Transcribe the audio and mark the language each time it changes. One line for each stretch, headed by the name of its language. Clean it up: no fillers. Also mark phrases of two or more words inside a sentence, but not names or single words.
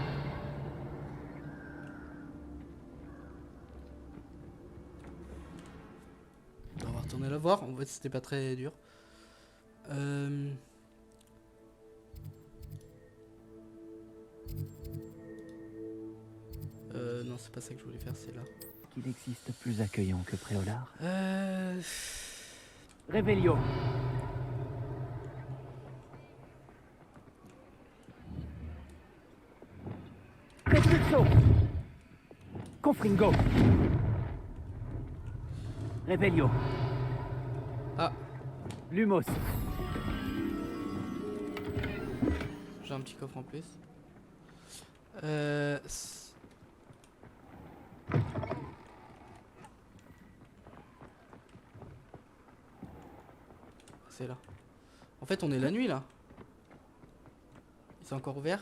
French: On va retourner la voir, en fait c'était pas très dur. Non c'est pas ça que je voulais faire, c'est là. Qu'il existe plus accueillant que Préolard? Revelio. Repulso. Confringo. Revelio. Ah, Lumos. j'ai un petit coffre en plus. C'est là. En fait, on est la nuit là. C'est encore ouvert?